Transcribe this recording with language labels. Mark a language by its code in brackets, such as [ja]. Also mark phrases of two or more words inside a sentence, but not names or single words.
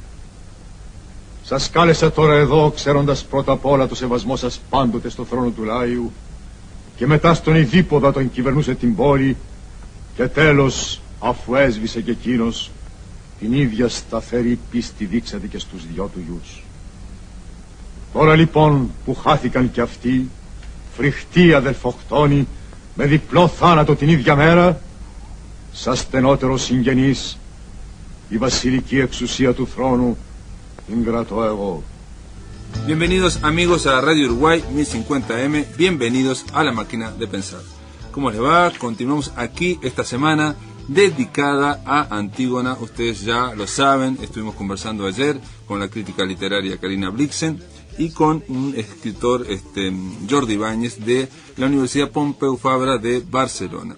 [el] Σας κάλεσα τώρα εδώ, ξέροντας πρώτα απ' όλα το σεβασμό σας πάντοτε στο θρόνο του Λάιου και μετά στον ειδίποδα τον κυβερνούσε την πόλη και τέλος, αφού έσβησε και εκείνος, την ίδια σταθερή πίστη δείξατε και στους δυο του γιους. Τώρα λοιπόν που χάθηκαν κι αυτοί, φρικτοί αδελφοκτόνοι, με διπλό θάνατο την ίδια μέρα, σαν στενότερο συγγενής, η βασιλική εξουσία του θρόνου την κρατώ εγώ. [es] Bienvenidos amigos a Radio Uruguay 1050M, bienvenidos a la máquina de pensar. ¿Cómo les va? Continuamos aquí esta semana dedicada a Antígona. Ustedes ya lo saben, estuvimos conversando ayer con la crítica literaria Karina Blixen y con un escritor, Jordi Ibáñez, de la Universidad Pompeu Fabra de Barcelona.